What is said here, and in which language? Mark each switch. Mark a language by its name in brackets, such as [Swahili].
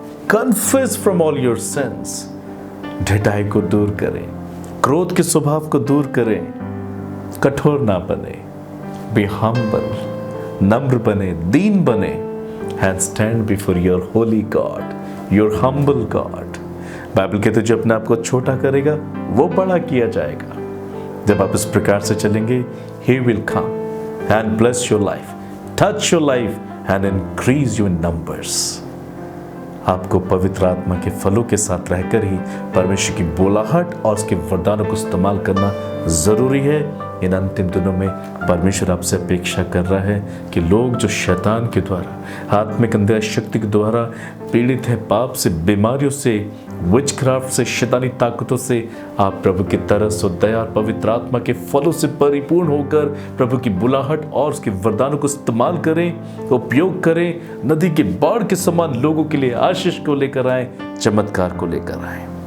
[English] Confess from all your sins. [Hindi] ढिठाई को दूर करें, क्रोध के स्वभाव को दूर करें, कठोर ना बने, [English] be humble, [Hindi] नम्र बने, दीन बने, [English] And stand before your holy God, your humble God. [Hindi] Bible कहते जो अपने आप को छोटा करेगा वो बड़ा किया जाएगा। जब आप इस प्रकार से चलेंगे, [English] he will come and bless your life, touch your life and increase you in numbers। [Hindi] आपको पवित्र आत्मा के फलों के साथ रहकर ही परमेश्वर की बुलाहट और उसके वरदानों को इस्तेमाल करना जरूरी है। इन अंतिम दिनों में परमेश्वर आपसे अपेक्षा कर रहा है कि लोग जो शैतान के द्वारा, आत्मिक अंधेरा शक्ति के द्वारा पीड़ित है, पाप से, बीमारियों से, विचक्राफ्ट से, शैतानी ताकतों से, आप प्रभु की तरस और दया और पवित्र आत्मा के फलों से परिपूर्ण होकर प्रभु की बुलाहट और उसके वरदानों को इस्तेमाल करें, उपयोग करें, नदी के बाढ़ के समान लोगों के लिए आशीष को लेकर आए, चमत्कार को लेकर आए।